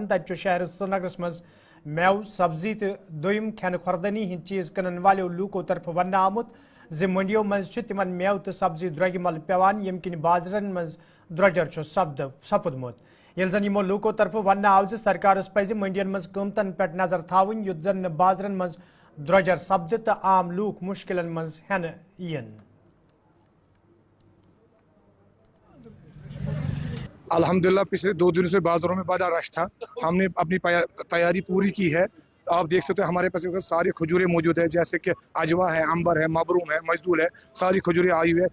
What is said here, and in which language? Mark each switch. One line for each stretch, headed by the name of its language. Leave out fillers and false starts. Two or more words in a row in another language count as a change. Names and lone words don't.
Kashmiri: تت شہر سری نگرس مز میو سبزی تو دویم کھین خوردنی ہند چیز کٕنن والو لوکو طرف ون آمت زِ منڈیو مز تمن میو تو سبزی درٛوگہِ مل پیوان یم کن بازرن مز درٛوجر سپدمت یل زن یمو لوکو طرف ون آو زِ سرکارس پزِ منڈین مز قۭمتن پٮ۪ٹھ نظر تھاوٕنۍ یُتھ زن نہٕ بازرن مز درٛوجر سپدِ تہٕ عام لوٗکھ مشکلن مز ہینہٕ یِن
Urdu: الحمدللہ پچھلے 2 دنوں سے بازاروں میں بڑا رش تھا. ہم نے اپنی تیاری پوری کی ہے. آپ دیکھ سکتے ہیں ہمارے پاس ساری کھجوریں موجود ہیں جیسے کہ اجوا ہے, امبر ہے, مبروم ہے, مجدول ہے, ساری کھجوریں آئی ہوئی ہے.